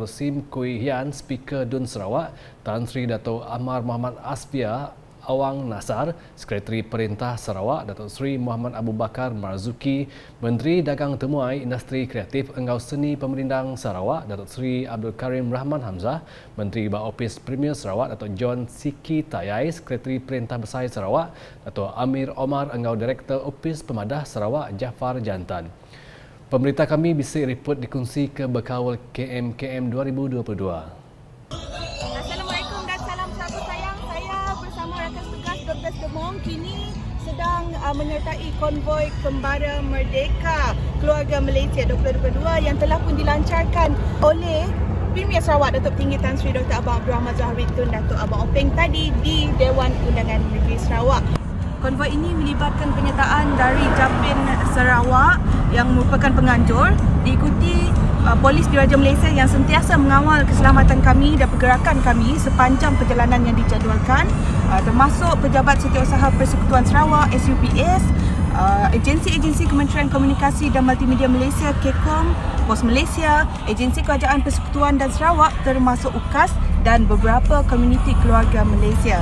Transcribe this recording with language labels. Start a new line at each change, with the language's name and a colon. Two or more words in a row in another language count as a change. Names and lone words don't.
Iban: Sim Kui Hian Speaker Dun Sarawak, Tan Sri Datuk Amar Muhammad Asfia Awang Nasar, Sekretari Perintah Sarawak Datuk Sri Muhammad Abu Bakar Marzuki, Menteri Dagang Temuai Industri Kreatif Engau Seni Pemerintang Sarawak Datuk Sri Abdul Karim Rahman Hamzah, Menteri Bak Opis Premier Sarawak Datuk John Siki Tayai, Sekretari Perintah Besar Sarawak Datuk Amir Omar Engau Direktur Opis Pemadah Sarawak Jafar Jantan. Pemberita kami bisa report dikongsi ke Bekawal KMKM 2022.
Malay: Demong kini sedang menyertai konvoi Kembara Merdeka Keluarga Malaysia 2022 yang telah pun dilancarkan oleh Premier Sarawak Datuk Petinggi Tan Sri Dr. Abang Abdul Rahman Zohari Tun Datuk Abang Openg tadi di Dewan Undangan Negeri Sarawak. Konvoi ini melibatkan penyertaan dari Japin Sarawak yang merupakan penganjur, diikuti Polis Diraja Malaysia yang sentiasa mengawal keselamatan kami dan pergerakan kami sepanjang perjalanan yang dijadualkan, termasuk Pejabat Setiausaha Persekutuan Sarawak SUPS, agensi-agensi Kementerian Komunikasi dan Multimedia Malaysia KECOM, Pos Malaysia, agensi Kerajaan Persekutuan dan Sarawak termasuk UKAS dan beberapa komuniti keluarga Malaysia.